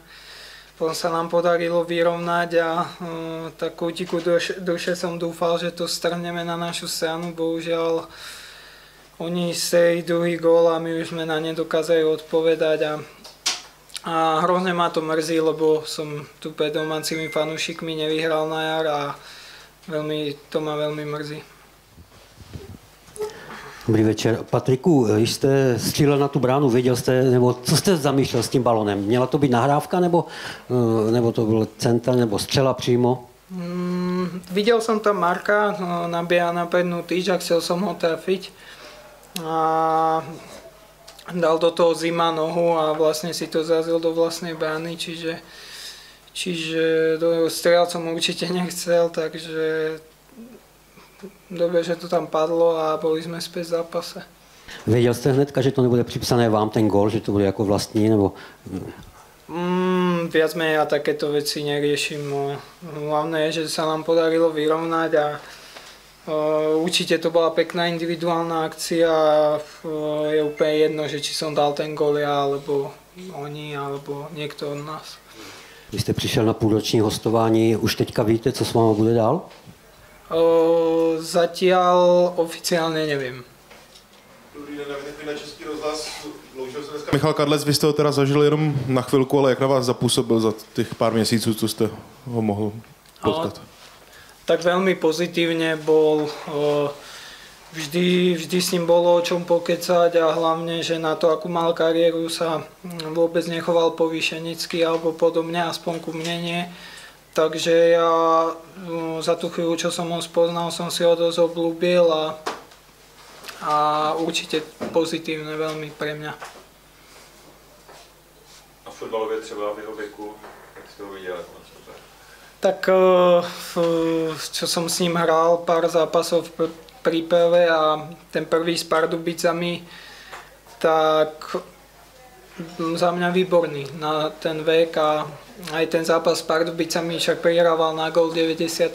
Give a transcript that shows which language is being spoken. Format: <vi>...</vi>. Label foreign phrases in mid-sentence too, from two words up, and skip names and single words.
<sk>Potom sa nám podarilo vyrovnať a tak kútiku duše som dúfal, že to strhneme na našu stranu. Bohužiaľ oni stejli druhý gól a my už sme na ne dokázali odpovedať. A hrozne ma to mrzí, lebo som tu pred domácimi fanúšikmi nevyhral na jar a to ma veľmi mrzí.</sk> <cs>Dobrý večer. Patriku, když jste střílel na tu bránu, věděl jste, nebo co jste zamýšlel s tím balonem? Měla to být nahrávka, nebo to byl centr, nebo střela přímo?</cs> <sk>Videl som tam Marka, nabieha na prednú tyč a chcel som ho trafiť. A dal do toho Zima nohu a vlastne si to zrazil do vlastnej brány, čiže strieľať som určite nechcel, takže dobre, že to tam padlo a boli sme späť v zápase.</sk> <cs>Věděl jste hnedka, že to nebude připsané vám ten gól, že to bude jako vlastní, nebo...</cs> <sk>Viac menej ja takéto veci neriešim. Hlavné je, že sa nám podarilo vyrovnať a určite to bola pekná individuálna akcia a je úplne jedno, že či som dal ten gól ja, alebo oni, alebo niekto od nás.</sk> <cs>Vy jste přišel na půlroční hostování, už teďka víte, co s váma bude dál?</cs> <sk>Zatiaľ oficiálne neviem.</sk> <cs>Dobrý den, na Český rozhlas. Loučil se dneska Michal Kadlec, vy jste ho teda zažili jenom na chvilku, ale jak na vás zapůsobil za těch pár měsíců, co jste ho mohl potkat?</cs> <sk>Tak veľmi pozitívne bol. Vždy s ním bolo o čom pokecať a hlavne, že na to, akú mal kariéru, sa vôbec nechoval povýšenecky alebo podobne, aspoň ku mne nie. Takže ja za tú chvíľu, čo som ho spoznal, som si ho dosť obľúbil a určite pozitívne veľmi pre mňa.</sk> <cs>A fotbalově třeba v jeho věku, jak jste ho viděl?</cs> <sk>Tak čo som s ním hral pár zápasov v príprave a ten prvý s Pardubicami, tak za mňa výborný na ten vek a aj ten zápas s Pardubicami však prihrával na gól v 90.</sk>